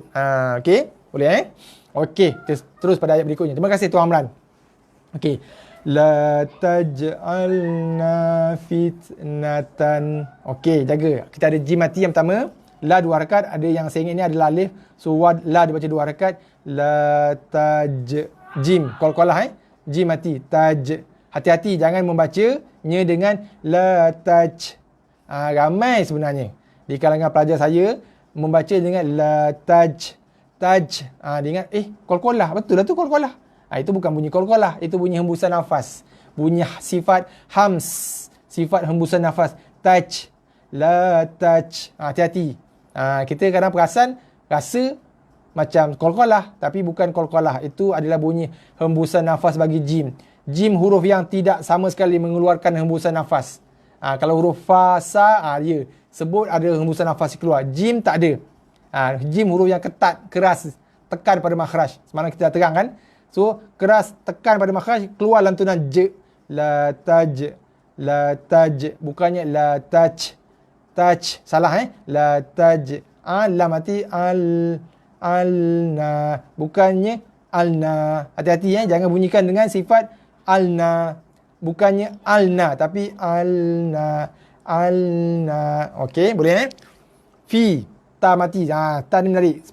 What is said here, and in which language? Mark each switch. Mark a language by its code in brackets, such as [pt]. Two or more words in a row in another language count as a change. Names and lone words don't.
[ms] Okey, boleh Okey, terus pada ayat berikutnya. Terima kasih Tuan Amran. Okey. [ar] لا تجعلنا فتنة. [ms] Okey, jaga. Kita ada jim mati yang pertama. La 2 harakat. Ada yang saya ingat ni adalah alif. So la dibaca 2 harakat. [ar] لا تج. [ms] Jim. Qalqalah Jim mati. Taj. Hati-hati jangan membacanya dengan [ar] لا تج. [ms] Ramai sebenarnya di kalangan pelajar saya membaca dengan [ar] لا تج. [ms] Taj. Dia ingat qalqalah. Betul lah tu qalqalah. Itu bukan bunyi qalqalah, itu bunyi hembusan nafas. Bunyi sifat hams, sifat hembusan nafas. [ar] تج، لا تج. [ms] Hati-hati. Kita kadang rasa macam qalqalah, tapi bukan qalqalah. Itu adalah bunyi hembusan nafas bagi jim. Jim huruf yang tidak sama sekali mengeluarkan hembusan nafas. Kalau huruf fa, sa, dia sebut ada hembusan nafas keluar. Jim tak ada. Jim huruf yang ketat, keras, tekan pada makhraj. Semalam kita dah terang kan? So, keras, tekan pada makhraj, keluar lantunan j. [ar] لا تج. لا تج. Bukannya لا تج. [ms] Taj. Salah [ar] لا تج. [ms] La mati alna. Bukannya alna. Hati-hati jangan bunyikan dengan sifat alna. Bukannya alna, tapi alna. Alna. Okey, boleh Fi. Ta mati. Ta ni menarik.